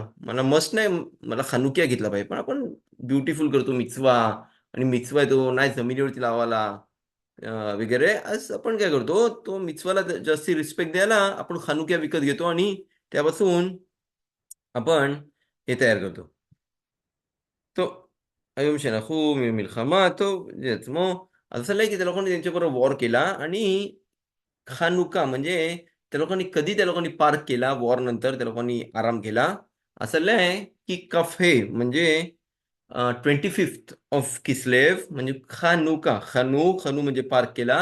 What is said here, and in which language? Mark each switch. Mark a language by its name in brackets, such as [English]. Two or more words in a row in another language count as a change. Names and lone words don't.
[Marathi] मला मस्ट नाही मला खानुक्या घेतला पाहिजे. पण आपण ब्युटिफुल करतो मिtzवा आणि मिtzवा आहे तो नाही जमिनीवरती लावायला वगैरे. असं आपण काय करतो, तो मिtzवाला जास्ती रिस्पेक्ट द्यायला आपण खानुक्या विकत घेतो आणि त्यापासून आपण हे तयार करतो. [Hebrew] तो היום שנחו ממלחמה, טוב, זה עצמו. [Marathi] אז असं नाही की त्या लोकांनी त्यांच्याबरोबर वॉर केला आणि खानुका म्हणजे त्या लोकांनी कधी त्या लोकांनी पार्क केला वॉर नंतर त्या लोकांनी आराम केला. असं लय की कफे म्हणजे 25th ऑफ किस्लेव म्हणजे खानुका खनू म्हणजे पार्क केला.